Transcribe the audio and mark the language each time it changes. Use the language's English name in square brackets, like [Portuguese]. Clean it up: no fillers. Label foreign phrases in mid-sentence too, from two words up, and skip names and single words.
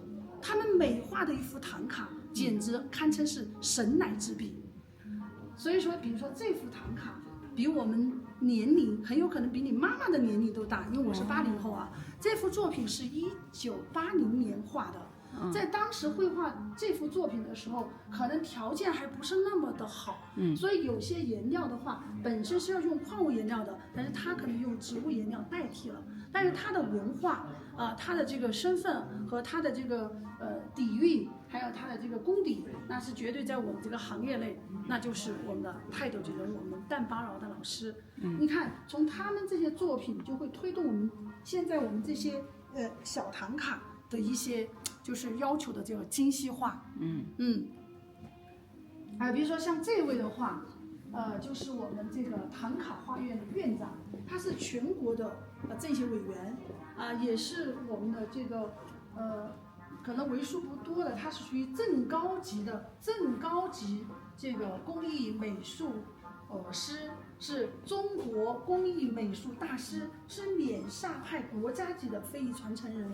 [Chinese] 他們每畫的一幅唐卡，簡直堪稱是神來之筆。所以說，比如說這幅唐卡，比我們年齡很有可能比你媽媽的年齡都大，因為我是80後啊。這幅作品是1980年畫的。在當時繪畫這幅作品的時候，可能條件還不是那麼的好，所以有些顏料的話，本身是要用礦物顏料的，但是它可能用植物顏料代替了。但是它的文化，它的这个身份和它的这个底蘊，還有它的這個功底，那是絕對在我們這個行業內，那就是我們的泰斗級人物，我們旦巴饒的老師。你看，從他們這些作品就會推動我們現在我們這些小唐卡的一些就是要求的這個精細化，比如說像這位的話，就是我們這個唐卡畫院的院長，他是全國的政協委員，也是我們的這個可能為數不多的，他是屬於正高級這個工藝美術師，是中國工藝美術大師，是緬薩派國家級的非遺傳承人。